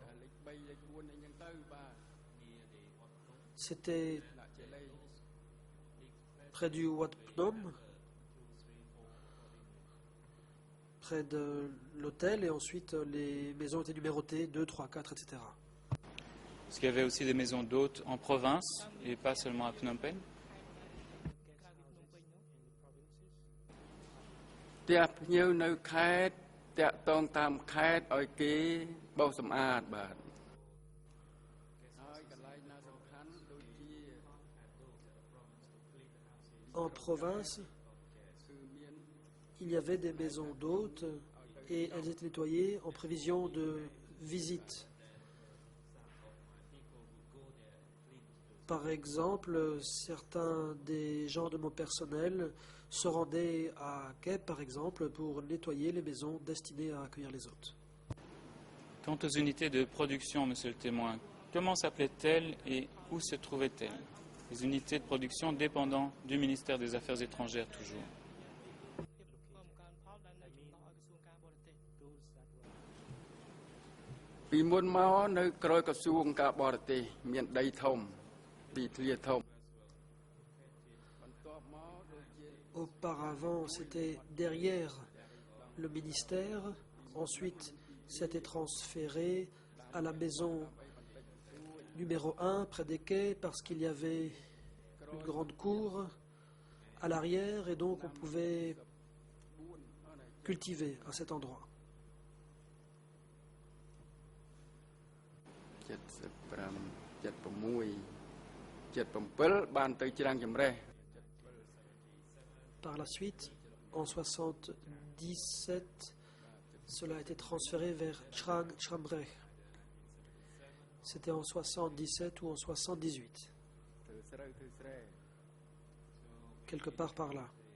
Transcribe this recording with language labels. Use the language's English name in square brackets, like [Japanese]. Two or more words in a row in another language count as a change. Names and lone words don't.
[French] C'était près du Wat Phnom, près de l'hôtel, et ensuite les maisons étaient numérotées 2, 3, 4, etc. Est-ce qu'il y avait aussi des maisons d'hôtes en province et pas seulement à Phnom Penh? [Khmer] ផ្ទះភ្ញៀវនៅខេត្តតាក់តងតាមខេត្តឲ្យគេបោសសម្អាតបាទហើយកន្លែងណាសំខាន់ដូចជា [French] En province, il y avait des maisons d'hôtes et elles étaient nettoyées en prévision de visites. Par exemple, certains des gens de mon personnel se rendaient à Kep, par exemple, pour nettoyer les maisons destinées à accueillir les hôtes. Quant aux unités de production, monsieur le témoin, comment s'appelaient-elles et où se trouvaient-elles? Les unités de production dépendant du ministère des Affaires étrangères toujours. [Khmer] ពីមុនមកនៅក្រោយក្រសួងការបរទេសមានដីធំទីធ្លាធំ [French] Auparavant, c'était derrière le ministère. Ensuite, c'était transféré à la maison numéro 1 près des quais parce qu'il y avait une grande cour à l'arrière et donc on pouvait cultiver à cet endroit. [Khmer] 75 76 77 បានទៅច្រាំងចម្រេះ [French] Par la suite, en 77, cela a été transféré vers Chrang Chambre. C'était en 77 ou en 78. Quelque part par là.